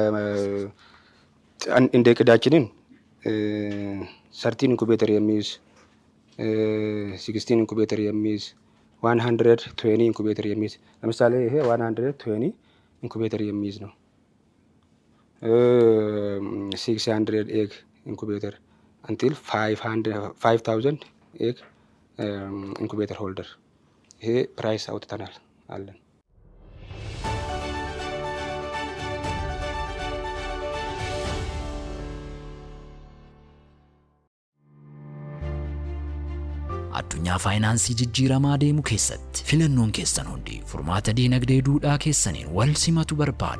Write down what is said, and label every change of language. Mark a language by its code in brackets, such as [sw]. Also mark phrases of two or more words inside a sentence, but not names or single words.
[am] እንደ እቅዳችንን 13 ኢንኩቤተር የሚይዝ 16 ኢንኩቤተር የሚይዝ 120 ኢንኩቤተር የሚይዝ ለምሳሌ ይሄ 120 ኢንኩቤተር የሚይዝ ነው። [en] 600 egg incubator until 5000 egg incubator holder [am] ይሄ ፕራይስ አውጥተናል አለን። [om] addunyaa faayinsii jijjiiramaa deemu keessatti filannoon keessan hundi furmaata diinagdee duudhaa keessaniin wal simatu barbaada.